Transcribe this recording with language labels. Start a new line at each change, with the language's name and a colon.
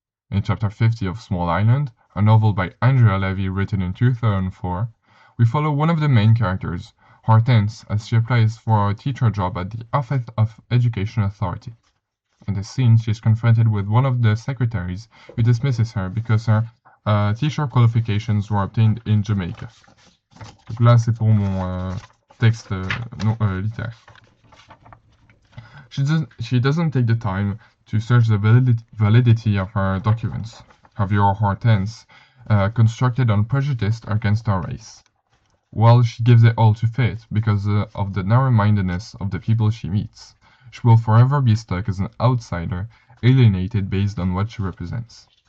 English: In Chapter 50 of Small Island, a novel by Andrea Levy written in 2004, we follow one of the main characters, Hortense, as she applies for a teacher job at the Office of Education Authority. In this scene, she is confronted with one of the secretaries who dismisses her because her teacher qualifications were obtained in Jamaica.
French: Donc là, c'est pour mon texte littéraire.
English: She doesn't take the time to search the validity of her documents. Her view of Hortense, constructed on prejudice against her race. While she gives it all to fate because of the narrow-mindedness of the people she meets, she will forever be stuck as an outsider, alienated based on what she represents.